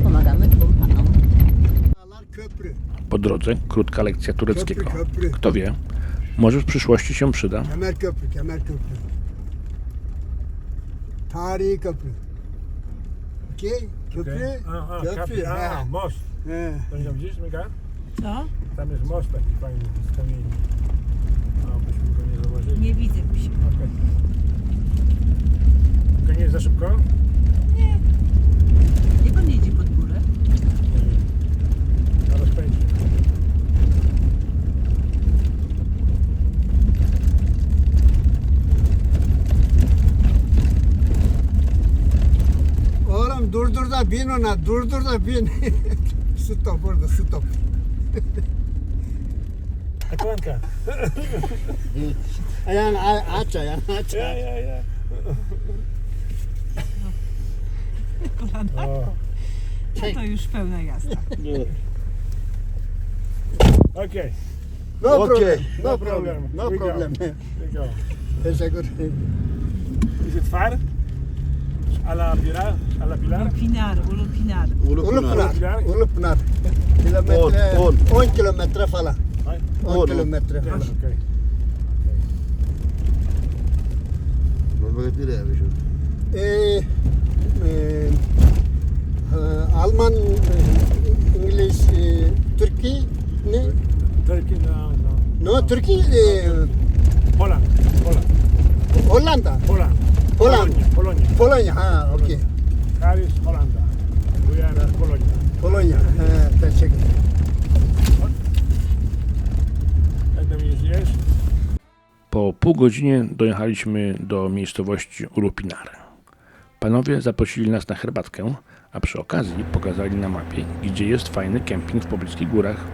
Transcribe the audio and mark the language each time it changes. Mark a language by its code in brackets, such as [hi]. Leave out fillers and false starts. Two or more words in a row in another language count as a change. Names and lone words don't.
[pl] Pomagamy dwóm panom. [tr] Köprü. [pl] Po drodze krótka lekcja tureckiego. [tr] Köprü. [pl] Kto wie, może w przyszłości się przyda. [tr] Kemerköprü, Kemerköprü. Tarihi köprü. Okey? Köprü. Köprü. ha. [pl] Most. [tr] He. [pl] To nie widzisz, Mika? Co? Tam jest most taki fajny z kamieni. A byśmy go nie zauważyli. Nie widzę się. Okej. To nie jest za szybko? Nie pan jedzie pod górę? Nie wiem. Na rozpędzie. [tr] Oğlum durdur da bin ona, durdur da bin. Stop orada, stop. Ekranka. Ayağını aç, ayağını aç. [pl] Ja. O, To już pełna jazda. okej. [en] No Okay. problem, No no problem. problem, no We go. problem. There you go. [tr] Teşekkür. [en] Is it far? [es] A la Pilar? A la Pilar? [tr] Pinar, Ulupinar. Ulupınar, Ulupınar. Kilometre, 10 kilometre falan. [en] Fine. [tr] 10 kilometre [en] Yes, [tr] falan. [en] okay. [tr] Ee, Alman, İngiliz, Türkiye, ne? [en] Turkey, no. No, [tr] Türkiye, [en] Holland. [tr] Hollanda, [en] Holland. Holland. Polonia. [tr] Polonya, ha, okey. [en] Here is Hollanda. We are Polonia. [tr] Polonya, he, teşekkür. [pl] Jak tam jeździsz? Po pół godzinie dojechaliśmy do miejscowości Ulupinar. Panowie zaprosili nas na herbatkę, a przy okazji pokazali na mapie, gdzie jest fajny kemping w pobliskich górach.